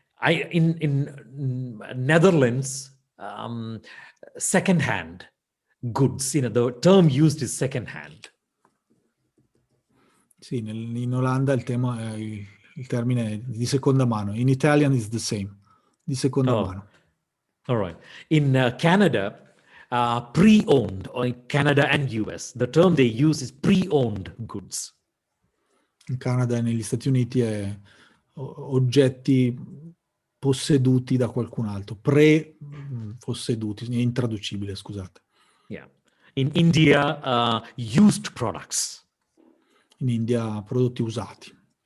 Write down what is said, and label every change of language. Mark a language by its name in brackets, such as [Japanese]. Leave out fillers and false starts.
[English] In Netherlands, second-hand goods, the term used is second-hand. [Italian] Sì, in Olanda il termine è di seconda mano. [English] In Italian is the same, di seconda mano. All right. In Canada, pre-owned, or in Canada and US, the term they use is pre-owned goods. [Italian] In Canada e negli Stati Uniti è oggetti posseduti da qualcun altro, posseduti, è intraducibile, scusate. [English] Yeah. In India, used products. [Italian] In India prodotti usati.